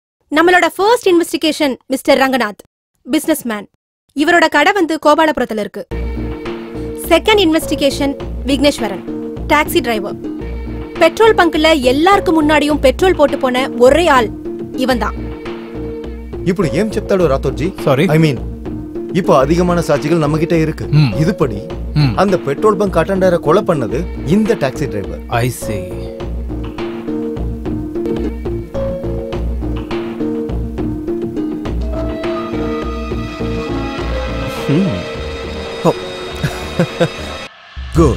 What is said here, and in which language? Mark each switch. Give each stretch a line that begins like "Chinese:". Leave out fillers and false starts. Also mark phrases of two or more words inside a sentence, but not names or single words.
Tamil: நம்மளோட
English: first investigation mister
Tamil: ரங்கநாத்,
English: business man.
Tamil: இவரோட கடை வந்து கோபாலபுரத்துல இருக்கு.
English: second investigation
Tamil: விக்னேஸ்வரன்,
English: taxi driver. petrol bunk
Tamil: எல்லாருக்கும் முன்னாடியும் பெட்ரோல் போட்டு போன ஒரே ஆள் இவன் தான்.
Telugu: ఇప్పుడు ఏం చెప్తాడు రాథోడ్జీ? సారీ,
English: I mean
Tamil: இப்போ அதிகமான சாட்சிகள் நம்ம கிட்ட இருக்கு. இதுபடி அந்த
English: petrol bunk attender
Tamil: கொலை பண்ணது இந்த
English: taxi driver. I see.
Tamil: குட்.